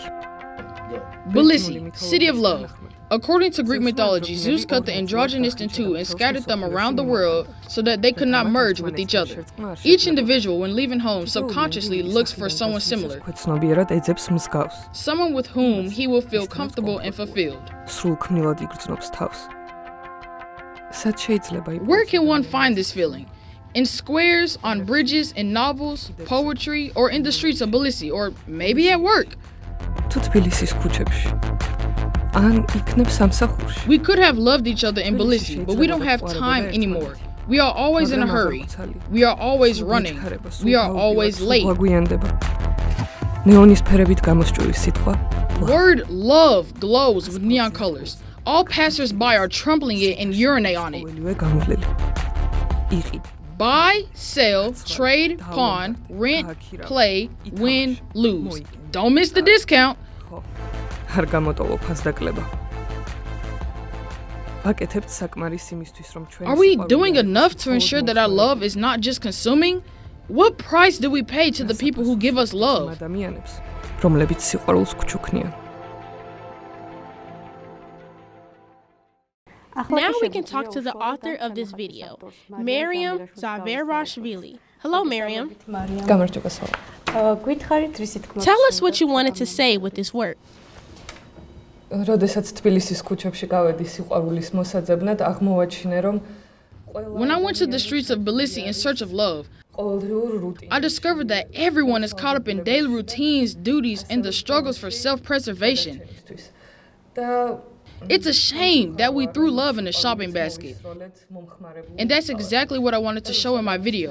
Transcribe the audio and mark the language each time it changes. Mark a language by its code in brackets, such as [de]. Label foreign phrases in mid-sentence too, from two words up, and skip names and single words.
[en] Tbilisi, city of love. According to Greek mythology, Zeus cut the androgynous in two and scattered them around the world so that they could not merge with each other. Each individual, when leaving home, subconsciously looks for someone similar, someone with whom he will feel comfortable and fulfilled. Where can one find this feeling? In squares, on bridges, in novels, poetry, or in the streets of Tbilisi, or maybe at work. [ka] ან იქნებ სამსახურში. [en] We could have loved each other in Tbilisi, but we don't have time anymore. We are always in a hurry. We are always running. We are always late. [ka] ნეონის ფერებით გამოსჭური სიტყვა. [en] Word love glows with neon colors. All passers-by are trampling it and urinate on it. Buy, sell, trade, pawn, rent, play, win, lose. Don't miss the discount. [ka] არ გამოტოვო ფასდაკლება. ვაკეთებთ საკმარისი იმისთვის, რომ ჩვენ [en] Are we doing enough to ensure that our love is not just consuming? What price do we pay to the people who give us love? [ka] ადამიანებს, რომლებიც სიყვარულს გჩუქნიან. [en] Now we can talk to the author of this video, Miriam Zaverashvili. Hello, Miriam. [ka] გამარჯობა სულ. [en] Tell us what you wanted to say with this work. [ka] როდესაც თბილისის ქუჩებში გავედი სიყვარულის მოსაძებნად, აღმოვაჩინე, რომ [en] When I went to the streets of Tbilisi in search of love, I discovered that everyone is caught up in daily routines, duties, and the struggles for self-preservation. It's a shame that we threw love in a shopping basket. And that's exactly what I wanted to show in my video.